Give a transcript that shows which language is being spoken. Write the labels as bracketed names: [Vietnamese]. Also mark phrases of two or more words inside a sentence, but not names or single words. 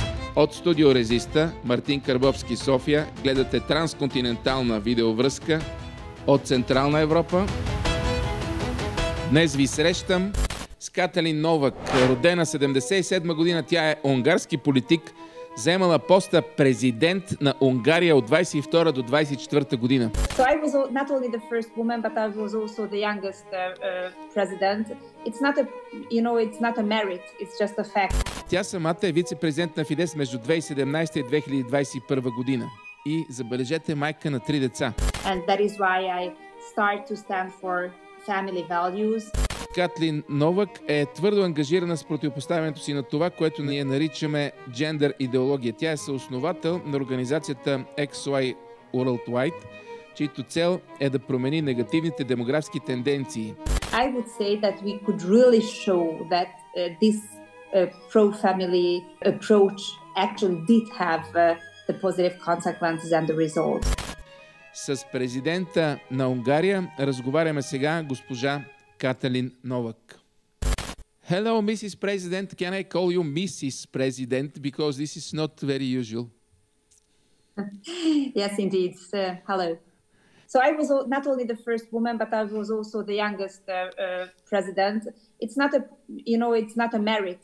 [Bulgarian] От студио Резиста, Мартин Карбовски, София, гледате трансконтинентална видеовръзка от Централна Европа. Днес ви срещам с Каталин Новак, родена 77 година. Тя е унгарски политик, заемала поста президент на Унгария от 22 до 24 година. [English] So I was not only the first woman, but I was also the youngest president. It's not a merit, it's just a fact. [Bulgarian] Тя самата е вице-президент на Фидес между 2017 и 2021 година. И забележете, майка на 3 деца. [English] And that is why I start to stand for family values. [Bulgarian] Каталин Новак е твърдо ангажирана с противопоставянето си на това, което ние наричаме джендър идеология. Тя е съосновател на организацията XY Worldwide, чието цел е да промени негативните демографски тенденции. [English] I would say that we could really show that this pro-family approach actually did have the positive consequences and the results. [Bulgarian] С президента на Унгария разговаряме сега госпожа Каталин Новак. [English] Hello, Mrs. President. Can I call you Mrs. President? Because this is not very usual. Yes, indeed. Hello. So I was not only the first woman, but I was also the youngest president. It's not a merit.